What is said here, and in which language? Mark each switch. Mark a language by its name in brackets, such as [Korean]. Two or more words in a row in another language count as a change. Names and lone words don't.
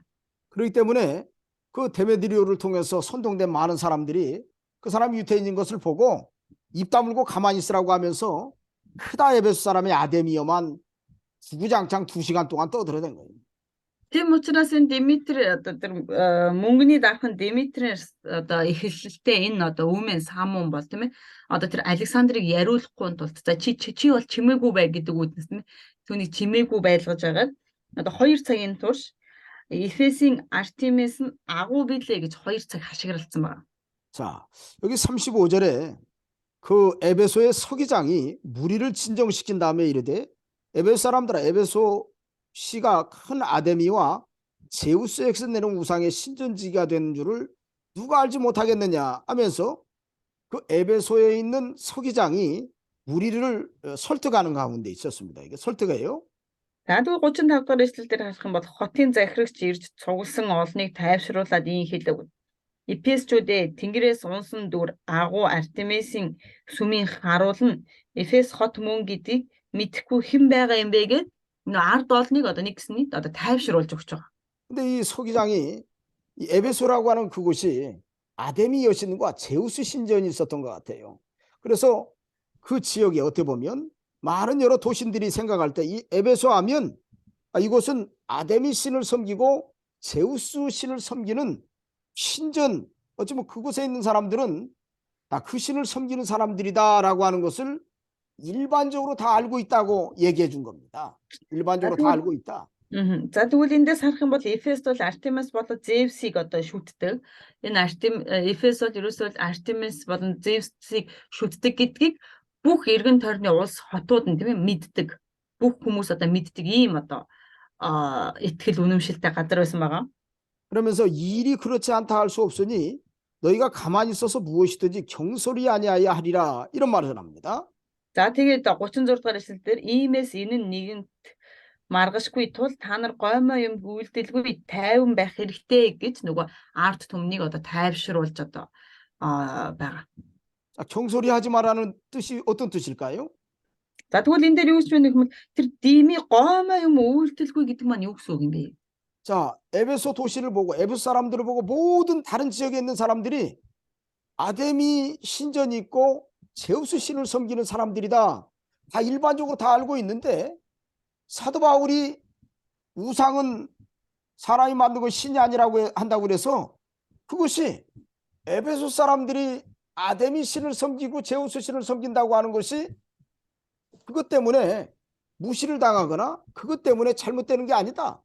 [Korean] 그렇기 때문에 그 데메드리오를 통해서 선동된 많은 사람들이 그 사람이 유태인인 것을 보고 입 다물고 가만히 있으라고 하면서 크다 에베소 사람의 아데미어만 주구장창 2시간 동안 떠들어댄 거예요. [Mongolian] Тийм учраас энэ Димитри одоо тэр мөнгөний дархан Димитрис одоо эхлэлтэй энэ одоо үмэн самун бол тийм ээ одоо тэр Александрыг яриулахгүй тулд за чи бол чимээгүй бай гэдэг үгнээс нь түүнийг чимээгүй байлгаж агаад одоо 2 цагийн турш Эфесийн Артемис нь агуу билээ гэж 2 цаг хашгиралцсан байна. [Korean] 자, 여기 35절에 그 에베소의 서기장이 무리를 진정시킨 다음에 이르되 에베소 사람들아 에베소 시가 큰 아데미와 제우스에게서 내려온 우상의 신전지기가 된 줄을 누가 알지 못하겠느냐 하면서 그 에베소에 있는 서기장이 무리를 설득하는 가운데 있었습니다. 이게 설득이에요. [Mongolian] За тэгвэл 35 дугаар эшлэл дээр харах юм бол хотын захирагч ирж цугласан олныг тайвшруулад ийм хэлэв. Эфесчүүдээ тэнгэрээс унсан дүр агуу Артемисийн сүмийн харуулна. Эфес хот мөн гэдгийг мэдэхгүй хэн байгаа юм бэ гэд ард олныг одоо нэг гэсний одоо тайвшруулж өгч байгаа. [Korean] 근데 이 서기장이 이 에베소라고 하는 그곳이 아데미 여신과 제우스 신전이 있었던 것 같아요. 그래서 그 지역에 어떻게 보면 많은 여러 도신들이 생각할 때 이 에베소 하면 이곳은 아데미 신을 섬기고 제우스 신을 섬기는 신전, 어쩌면 그곳에 있는 사람들은 그 신을 섬기는 사람들이다라고 하는 것을 일반적으로 다 알고 있다고 얘기해 준 겁니다. 일반적으로 다 알고 있다. [Mongolian] За тэгвэл эндээс харах юм бол Эфес бол Артемис болон Зевсийг одоо шүтдэг. Энэ Эфес бол ерөөсөө Артемис болон Зевсийг шүтдэг гэдгийг бүх эргэн тойрны улс хотууд нь тийм ээ мэддэг. Бүх хүмүүс одоо мэддэг ийм одоо итгэл үнэмшилтэй газар байсан байгаа. [Korean] 그러면서 일이 그렇지 않다 할 수 없으니 너희가 가만히 있어서 무엇이든지 경솔히 아니하여 하리라 이런 말을 합니다. [Mongolian] За тэгээд 36 дугаар эшлэлдэр иймээс энэ нь нэгэнт маргашгүй тул та нар гоймоо юм үйлдэлгүй тайван байх хэрэгтэй гэж нөгөө арт түмнийг одоо тайвшруулж одоо байгаа. [Korean] 자, 경솔히 하지 말라는 뜻이 어떤 뜻일까요? [Mongolian] За тэгвэл энэ дээр юу гэж байна гэвэл тэр дими гоймоо юм үйлдэлгүй гэдэг маань юу гэсэн үг юм бэ? [Korean] 자, 에베소 도시를 보고 에베소 사람들을 보고 모든 다른 지역에 있는 사람들이 아데미 신전이 있고 제우스 신을 섬기는 사람들이다. 다 일반적으로 다 알고 있는데 사도 바울이 우상은 사람이 만든 건 신이 아니라고 한다고 그래서 그것이 에베소 사람들이 아데미 신을 섬기고 제우스 신을 섬긴다고 하는 것이 그것 때문에 무시를 당하거나 그것 때문에 잘못되는 게 아니다.